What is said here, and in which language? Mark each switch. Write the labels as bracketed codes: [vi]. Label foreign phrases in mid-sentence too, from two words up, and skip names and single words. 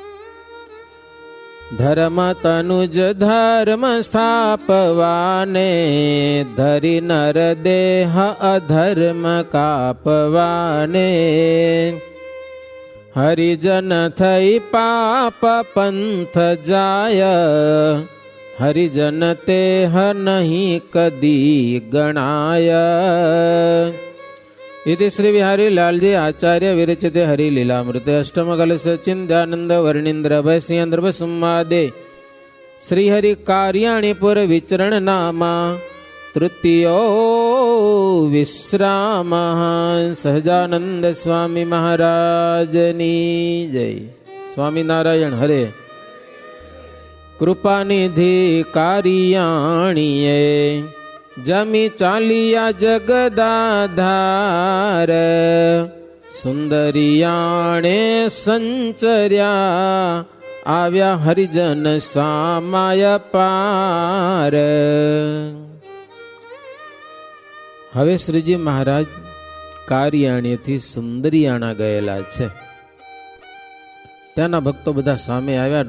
[gu] ધર્મ તનુજ ધર્મ સ્થાપવાને, ધરી નર દેહ અધર્મ કાપવાને. હરિજન થઈ પાપ પંથ જાય, હરિજન તેહ નહીં કદી ગણાય. [sa] इति श्री विहारी लालजी आचार्य विरचिते हरिलीलामृते अष्टमकल सचिंदानंद वर्णींद्र भयसिंह संवादे श्रीहरि कार्याणीपुर विचरण नामा तृतीयो विश्राम. [gu] સહજાનંદ સ્વામી મહારાજની જય. સ્વામી નારાયણ હરે. કૃપાનિધિ કાર્યાણીએ, જમી ચાલિયા જગદાધાર. સુંદરિયાણે સંચર્યા, આવ્યા હરિજન સામાય પાર. હવે શ્રીજી મહારાજ કારિયાણીથી સુંદરિયાણા ગયેલા છે. ત્યાંના ભક્તો બધા સામે આવ્યા.